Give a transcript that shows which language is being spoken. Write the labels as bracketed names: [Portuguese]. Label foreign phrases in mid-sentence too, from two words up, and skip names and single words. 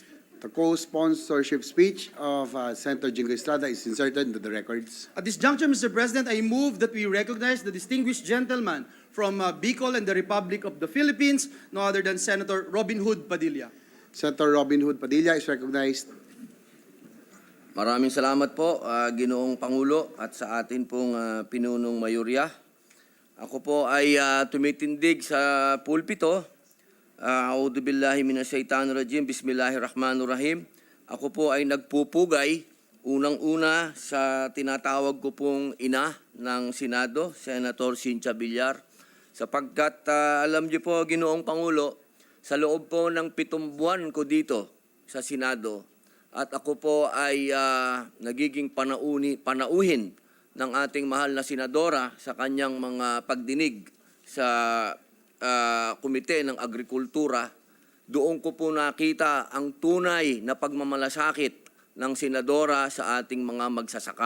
[English] The co-sponsorship speech of Senator Jingo Estrada is inserted into the records. At this juncture, Mr. President, I move that we recognize the distinguished gentleman from Bicol and the Republic of the Philippines, no other than Senator Robin Hood Padilla. Senator Robin Hood Padilla is recognized. [Filipino] Maraming salamat po, Ginoong Pangulo at sa atin pong pinunong mayorya. Ako po ay tumitindig sa pulpito. [Arabic] أعوذ بالله من الشيطان الرجيم. بسم الله الرحمن الرحيم. [Filipino] Ako po ay nagpupugay unang-una sa tinatawag ko pong ina ng Senado, Senator Cynthia Villar, sapagkat alam niyo po, Ginoong Pangulo, sa loob po ng 7 buwan ko dito sa Senado, at ako po ay nagiging panauhin ng ating mahal na senadora sa kanyang mga pagdinig sa Komite ng Agrikultura, doon ko po nakita ang tunay na pagmamalasakit ng senadora sa ating mga magsasaka.